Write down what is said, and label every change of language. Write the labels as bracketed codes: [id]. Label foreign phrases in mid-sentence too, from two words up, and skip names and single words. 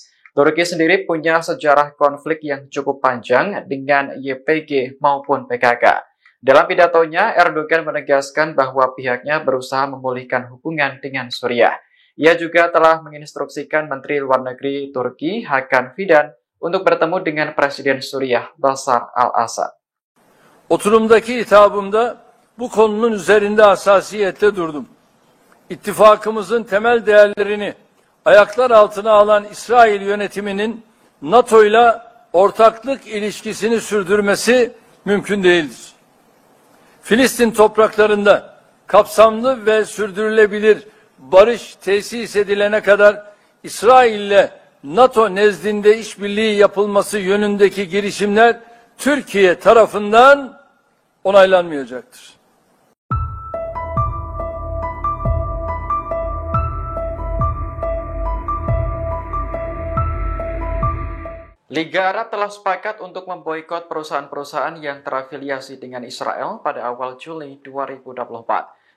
[id] Turki sendiri punya sejarah konflik yang cukup panjang dengan YPG maupun PKK. Dalam pidatonya, Erdogan menegaskan bahwa pihaknya berusaha memulihkan hubungan dengan Suriah. Ia juga telah menginstruksikan Menteri Luar Negeri Turki Hakan Fidan untuk bertemu dengan Presiden Suriah Bashar al-Assad. [tr] Oturumdaki hitabımda bu konunun üzerinde hassasiyetle durdum. İttifakımızın temel değerlerini ayaklar altına alan İsrail yönetiminin NATO ile ortaklık ilişkisini sürdürmesi mümkün değildir. Filistin topraklarında kapsamlı ve sürdürülebilir barış tesis edilene kadar İsrail ile NATO nezdinde işbirliği yapılması yönündeki girişimler Türkiye tarafından onaylanmayacaktır. [id] Liga Arab telah sepakat untuk memboikot perusahaan-perusahaan yang terafiliasi dengan Israel pada awal Juli 2024.